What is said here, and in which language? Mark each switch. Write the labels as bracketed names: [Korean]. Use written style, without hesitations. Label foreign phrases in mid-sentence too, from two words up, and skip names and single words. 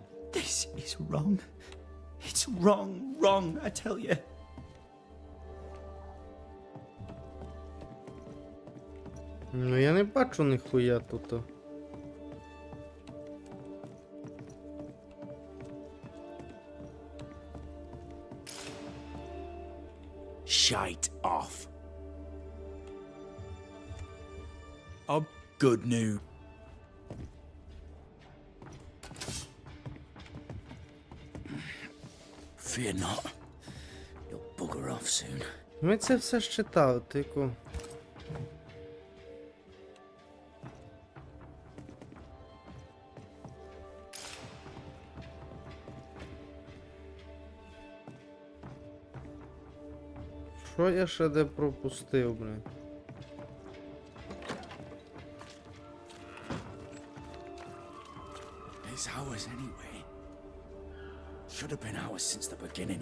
[English] This is wrong. It's wrong, I tell you. [Ukrainian] Ну я не бачу ніхуя тут. [English] Shite off. Good news. Fear not. You'll bugger off soon. [Ukrainian] Ми це все ж читали, тільки... Що я ще де пропустив, блін? [English] It's ours anyway. Should have been ours since the beginning.